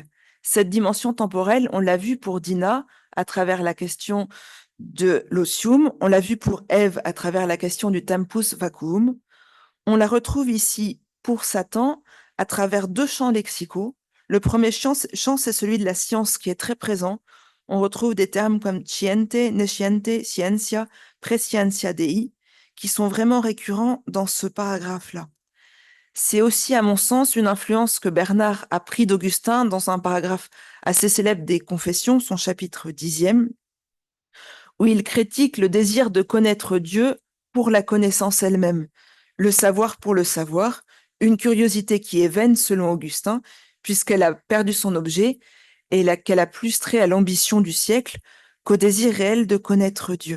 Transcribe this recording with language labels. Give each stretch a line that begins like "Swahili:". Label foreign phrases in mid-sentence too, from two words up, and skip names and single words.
French: Cette dimension temporelle, on l'a vu pour Dina à travers la question de l'osium, on l'a vu pour Ève à travers la question du
Latin: tempus vacuum,
French: on la retrouve ici pour Satan à travers deux champs lexicaux. Le premier champ, c'est celui de la science qui est très présent. On retrouve des termes comme
Latin: sciente, nesciente, scientia, prescientia dei,
French: qui sont vraiment récurrents dans ce paragraphe-là. C'est aussi, à mon sens, une influence que Bernard a pris d'Augustin dans un paragraphe assez célèbre des Confessions, son chapitre 10e, où il critique le désir de connaître Dieu pour la connaissance elle-même, le savoir pour le savoir, une curiosité qui est vaine selon Augustin, puisqu'elle a perdu son objet et qu'elle a plus trait à l'ambition du siècle qu'au désir réel de connaître Dieu.